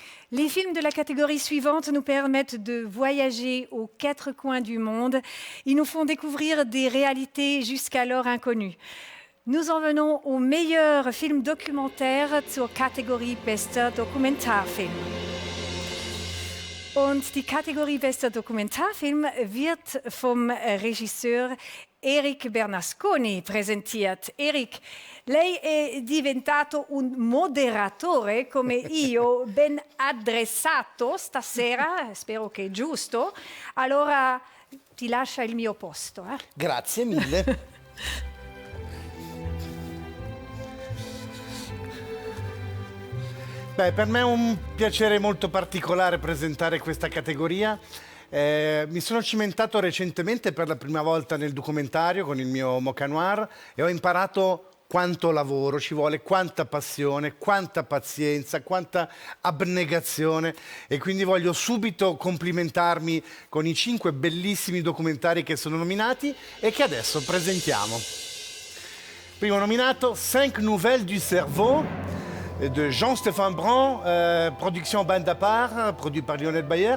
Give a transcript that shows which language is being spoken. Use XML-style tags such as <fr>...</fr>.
<fr>Les films de la catégorie suivante nous permettent de voyager aux quatre coins du monde. Ils nous font découvrir des réalités jusqu'alors inconnues. Nous en venons au meilleur film documentaire</fr> <de>zur Kategorie Bester Dokumentarfilm. Und die Kategorie Bester Dokumentarfilm wird vom Regisseur Eric Bernasconi präsentiert.</de> <it>Eric, lei è diventato un moderatore come io, ben addressato stasera, spero che è giusto, allora ti lascia il mio posto. Grazie mille. Beh, per me è un piacere molto particolare presentare questa categoria. Mi sono cimentato recentemente per la prima volta nel documentario con il mio Mocha Noir e ho imparato quanto lavoro ci vuole, quanta passione, quanta pazienza, quanta abnegazione e quindi voglio subito complimentarmi con i 5 bellissimi documentari che sono nominati e che adesso presentiamo.</it> <fr>Primo nominato, 5 nouvelles du cerveau de Jean-Stéphane Brand, production Bande à part, produit par Lionel Bayer.</fr>